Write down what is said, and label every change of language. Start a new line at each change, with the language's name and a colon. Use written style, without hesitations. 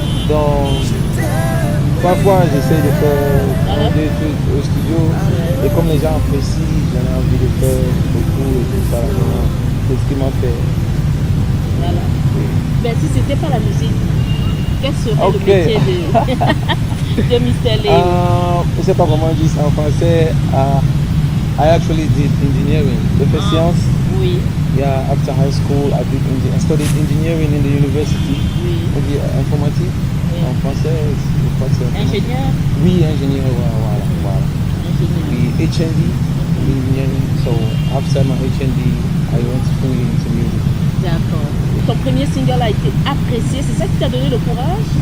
French: Donc, parfois j'essaie de faire des trucs au studio et comme les gens apprécient, j'en ai envie de faire beaucoup et tout ça. C'est ce qui m'a fait. Voilà. Ben, si c'était pas la musique, quel serait le métier de Mr. Léo? Je ne sais pas comment on dit ça en français.
English: I actually did engineering.
French: J'ai fait sciences. Oui.
English: Yeah, after high school, I studied engineering in the university.
French: Oui. On dit informatique. Oui. En français, je crois que c'est ingénieur. Oui, ingénieur, voilà. Ingénieur. Oui,
English: HND, engineering. So after my HND, I went fully into music.
French: D'accord. Ton premier single a été apprécié, c'est ça qui t'a donné le courage?